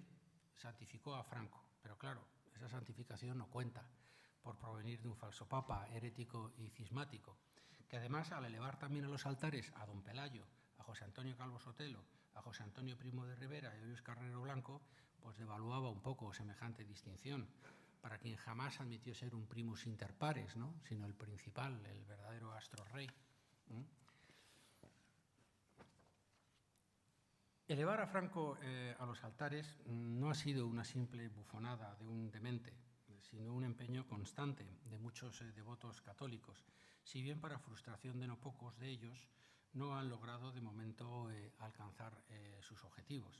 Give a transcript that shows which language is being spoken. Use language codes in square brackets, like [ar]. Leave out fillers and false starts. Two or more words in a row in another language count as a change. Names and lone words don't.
[es] santificó a Franco, pero claro, esa santificación no cuenta por provenir de un falso papa herético y cismático, que además, al elevar también a los altares a don Pelayo, a José Antonio Calvo Sotelo, a José Antonio Primo de Rivera y a Luis Carrero Blanco, pues devaluaba un poco semejante distinción, para quien jamás admitió ser un [la] primus inter pares, [es] ¿no?, sino el principal, el verdadero astro rey. Elevar a Franco a los altares no ha sido una simple bufonada de un demente, sino un empeño constante de muchos devotos católicos, si bien para frustración de no pocos de ellos no han logrado de momento alcanzar sus objetivos.